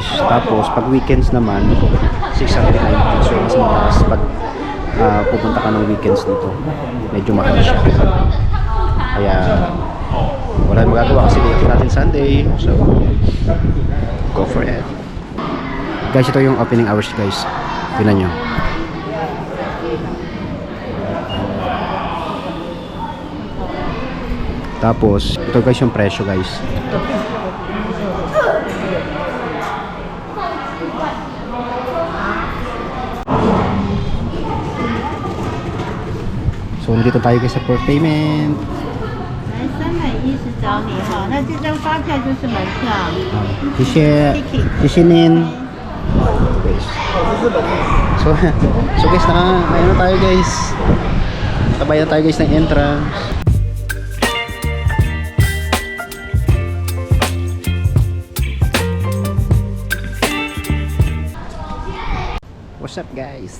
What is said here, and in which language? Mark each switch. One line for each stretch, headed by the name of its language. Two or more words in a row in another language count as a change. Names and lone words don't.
Filipino: Tapos pag weekends naman 690. So mas mataas pag pupunta ka ng weekends dito, medyo mahal siya. Kaya wala nang magagawa kasi dito natin Sunday, so
English: go for it guys.
Filipino: Ito yung opening hours guys, tingnan nyo. Tapos, ito guys yung presyo guys. So, nandito tayo guys sa
English: for payment.
Chinese: 310 找你哈，那这张发票就是门票。谢谢，谢谢您。Guys.
Filipino: So guys, ayun na tayo guys. Nakabayad na tayo guys ng entrance.
English: What's up guys?